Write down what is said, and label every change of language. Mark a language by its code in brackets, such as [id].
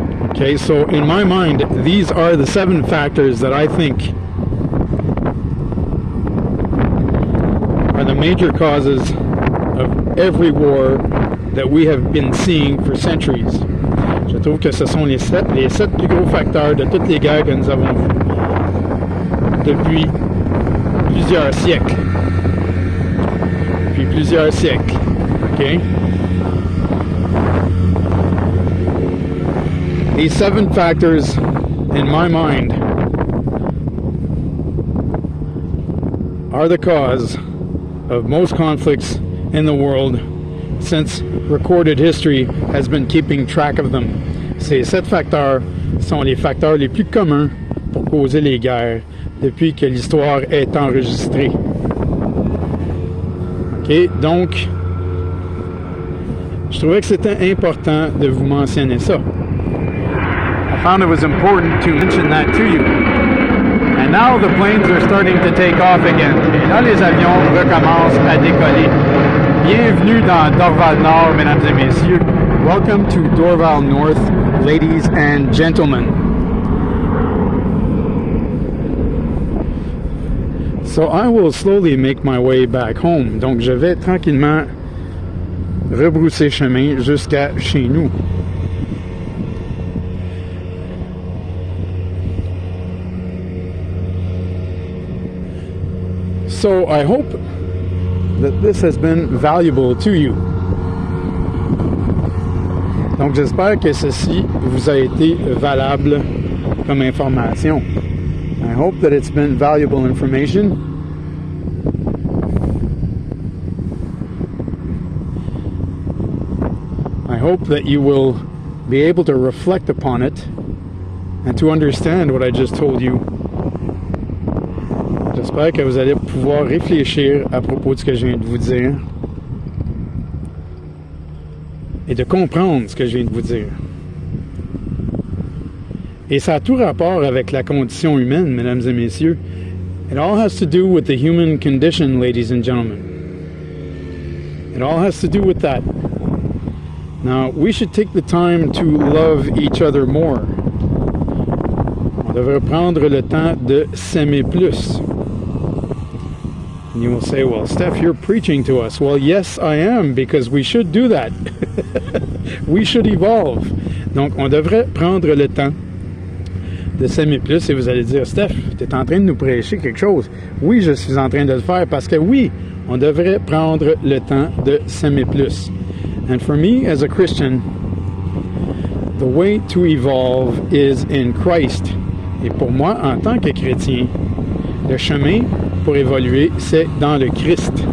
[en] Okay, so in my mind, these are the 7 factors that I think are the major causes of every war that we have been seeing for centuries. [fr] Je trouve que ce sont les 7 plus gros facteurs de toutes les guerres que nous avons vues depuis plusieurs siècles. Puis plusieurs siècles. OK? [en] These 7 factors, in my mind, are the cause of most conflicts in the world since recorded history has been keeping track of them. [fr] Ces 7 facteurs sont les facteurs les plus communs pour causer les guerres depuis que l'histoire est enregistrée. OK? Donc, je trouvais que c'était important de vous mentionner ça. [en] I found it was important to mention that to you. And now the planes are starting to take off again. [fr] Et là, les avions recommencent à décoller. Bienvenue dans Dorval Nord, mesdames et messieurs. [en] Welcome to Dorval North, ladies and gentlemen. So I will slowly make my way back home. [fr] Donc je vais tranquillement rebrousser chemin jusqu'à chez nous. [en] So I hope that this has been valuable to you. [fr] Donc j'espère que ceci vous a été valable comme information. [en] I hope that it's been valuable information. I hope that you will be able to reflect upon it and to understand what I just told you. [fr] J'espère que vous allez pouvoir réfléchir à propos de ce que je viens de vous dire et de comprendre ce que je viens de vous dire. Et ça a tout rapport avec la condition humaine, mesdames et messieurs. [en] It all has to do with the human condition, ladies and gentlemen. It all has to do with that. Now, we should take the time to love each other more. [fr] On devrait prendre le temps de s'aimer plus. [en] And you will say, well, Steph, you're preaching to us. Well, yes, I am, because we should do that. We should evolve. [fr] Donc, on devrait prendre le temps de s'aimer plus. Et vous allez dire, Steph, tu es en train de nous prêcher quelque chose. Oui, je suis en train de le faire parce que oui, on devrait prendre le temps de s'aimer plus. [en] And for me, as a Christian, the way to evolve is in Christ. [fr] Et pour moi, en tant que chrétien, le chemin pour évoluer, c'est dans le Christ.